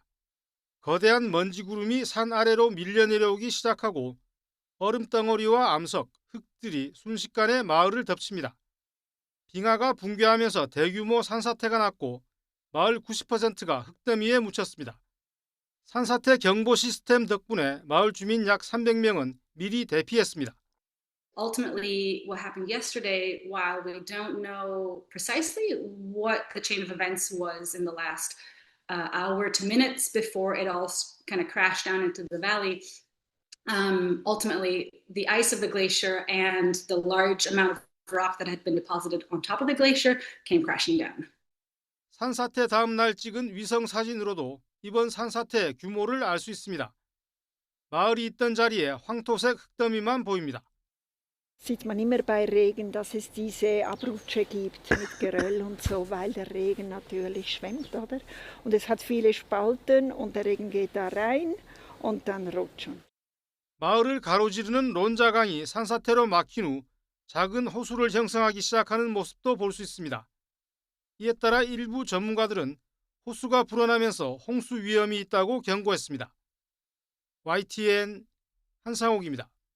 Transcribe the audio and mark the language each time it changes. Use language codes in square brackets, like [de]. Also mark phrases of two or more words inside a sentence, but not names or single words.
[ko] 거대한 먼지 구름이 산 아래로 밀려 내려오기 시작하고 얼음덩어리와 암석, 흙들이 순식간에 마을을 덮칩니다. 빙하가 붕괴하면서 대규모 산사태가 났고 마을 90%가 흙더미에 묻혔습니다. 산사태 경보 시스템 덕분에 마을 주민 약 300명은 미리 대피했습니다. [en] Ultimately, what happened yesterday, while we don't know precisely what the chain of events was in the last hour to minutes before it all kind of crashed down into the valley, ultimately the ice of the glacier and the large amount of rock that had been deposited on top of the glacier came crashing down. [ko] 산사태 다음 날 찍은 위성 사진으로도 이번 산사태의 규모를 알 수 있습니다. 마을이 있던 자리에 황토색 흙더미만 보입니다. [de] Sieht man immer bei Regen, dass es diese Abrutsche gibt mit Geröll und so, weil der Regen natürlich schwemmt, oder? Und es hat viele Spalten und der Regen geht da rein und dann rutschen. [ko] 마을을 가로지르는 론자강이 산사태로 막힌 후 작은 호수를 형성하기 시작하는 모습도 볼 수 있습니다. 이에 따라 일부 전문가들은 호수가 불어나면서 홍수 위험이 있다고 경고했습니다. YTN 한상욱입니다.